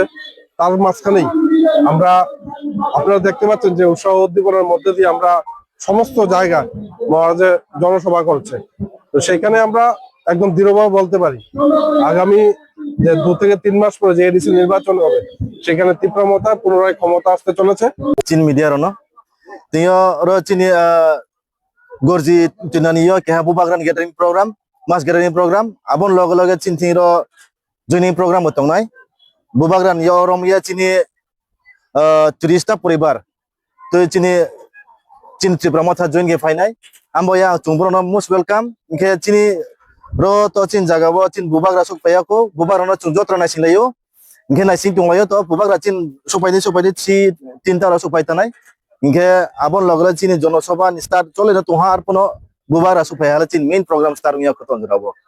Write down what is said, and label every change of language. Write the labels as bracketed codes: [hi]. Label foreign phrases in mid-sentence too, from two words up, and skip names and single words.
[bn] তার মাঝখানেই আপনারা দেখতে পাচ্ছেন যে উৎসাহ উদ্দীপনার মধ্যে দিয়ে আমরা সমস্ত জায়গায় মহারাজের জনসভা করছে। তো সেখানে আমরা একদম দৃঢ়ভাবে বলতে পারি আগামী যে 2 থেকে 3 মাস পরে যে এডিসি নির্বাচন হবে সেখানে তিপ্রামথা পুনরায় ক্ষমতা আসতে চলেছে। [trp] Chin media rono tiyo ro chini gorji tinaniyo kehabu bagran [en] gathering program mass gathering program [trp] abon loge chin ro [en] joining program [trp] utong nai bubagran yo rom ya chini 30 ta poribar to chin tipromotha join ge fainai ambo ya chungbro no [en] most welcome [trp] ke chini ro to chin jaga bo chin bubagra suk payako bubagrano chungjotra na sinlayo ingke naising tunglayo to bubagra chin supaidi si tinta ro supai tanai ingke abon logra chini jonosabha start chole na tuha ar pono bubagra supai hala chin [en] main program start [trp] ngiya khoton jabo।